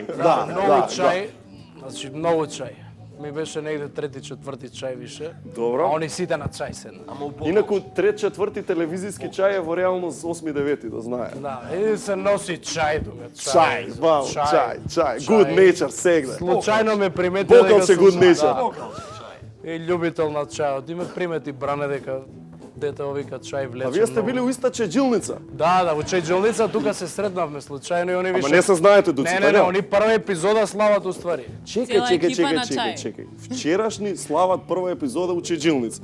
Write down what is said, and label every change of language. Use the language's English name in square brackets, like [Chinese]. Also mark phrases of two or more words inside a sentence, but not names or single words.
[Macedonian] Да, многу чај. Значи многу чај. Ми беше негде трети, четврти чај више. Добро. А они сите на чај седна. Инаку трет, четврти телевизиски чај е во реалност 8-9, да знае. Да, и се носи чај тука. Чај, чај. Good nature сегде. Случајно ме примети Бокал се good nature. И љубител на чајот. И ме примети Бране дека детево вика чај влече. А вие сте били у иста чеџилница? Да, во чеџилница тука се сретнавме случајно и они више. Ама не се знаете Дуци, Не, така? они прва епизода слават уствари. Чекај. Вчерашни слават прва епизода у чеџилница.